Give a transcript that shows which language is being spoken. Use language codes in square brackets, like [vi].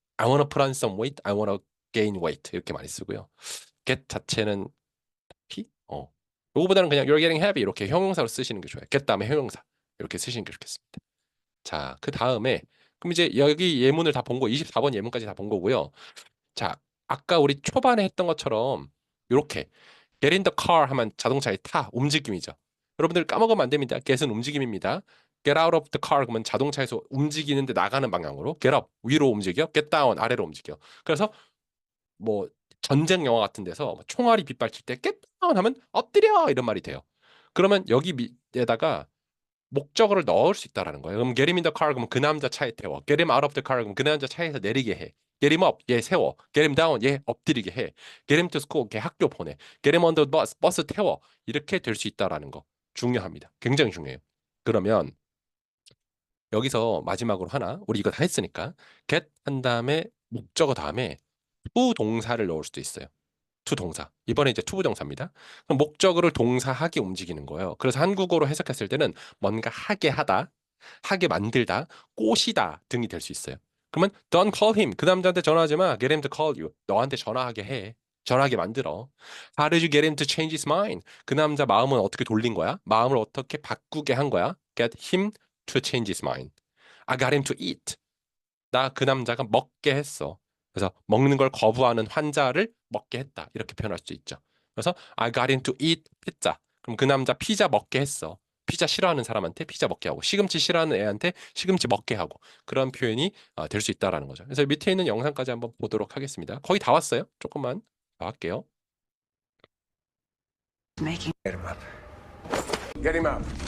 [en] I wanna put on some weight. I wanna gain weight [ko] 이렇게 많이 쓰고요. get 자체는 요거보다는 그냥 [en] you're getting heavy [ko] 이렇게 형용사로 쓰시는 게 좋아요. get 다음에 형용사 이렇게 쓰시는 게 좋겠습니다. 자, 그 다음에 그럼 이제 여기 예문을 다 본 거 24번 예문까지 다 본 거고요. 자, 아까 우리 초반에 했던 것처럼 이렇게 [en] get in the car [ko] 하면 자동차에 타 움직임이죠. 여러분들 까먹으면 안 됩니다. get은 움직임입니다. [en] get out of the car [ko] 그러면 자동차에서 움직이는데 나가는 방향으로 [en] get up [ko] 위로 움직여 [en] get down [ko] 아래로 움직여. 그래서 뭐 전쟁 영화 같은 데서 총알이 빗발칠 때 [en] get down [ko] 하면 엎드려 이런 말이 돼요. 그러면 여기 밑에다가 목적어를 넣을 수 있다라는 거예요. 그럼 [en] get him in the car [ko] 그러면 그 남자 차에 태워. [en] get him out of the car [ko] 그러면 그 남자 차에서 내리게 해. [en] get him up [ko] 얘 세워. [en] get him down [ko] 얘 엎드리게 해. [en] get him to school [ko] 걔 학교 보내. [en] get him on the bus [ko] 버스 태워. 이렇게 될 수 있다라는 거 중요합니다. 굉장히 중요해요. 그러면 여기서 마지막으로 하나 우리 이거 다 했으니까 get 한 다음에 목적어 다음에 to 동사를 넣을 수도 있어요. to 동사. 이번에 이제 to 부정사입니다. 그럼 목적어를 동사하게 움직이는 거예요. 그래서 한국어로 해석했을 때는 뭔가 하게 하다, 하게 만들다, 꼬시다 등이 될 수 있어요. [en] 그러면 don't call him. [ko] 그 남자한테 전화하지 마. [en] get him to call you. [ko] 너한테 전화하게 해. 전화하게 만들어. [en] How did you get him to change his mind? [ko] 그 남자 마음은 어떻게 돌린 거야? 마음을 어떻게 바꾸게 한 거야? [en] Get him to change his mind. I got him to eat. [ko] 나 그 남자가 먹게 했어. 그래서 먹는 걸 거부하는 환자를 먹게 했다. 이렇게 표현할 수 있죠. 그래서 [en] I got him to eat pizza. [ko] 그럼 그 남자 피자 먹게 했어. 피자 싫어하는 사람한테 피자 먹게 하고 시금치 싫어하는 애한테 시금치 먹게 하고 그런 표현이 될 수 있다라는 거죠. 그래서 밑에 있는 영상까지 한번 보도록 하겠습니다. 거의 다 왔어요. 조금만 더 할게요. [en] Making. Get him up.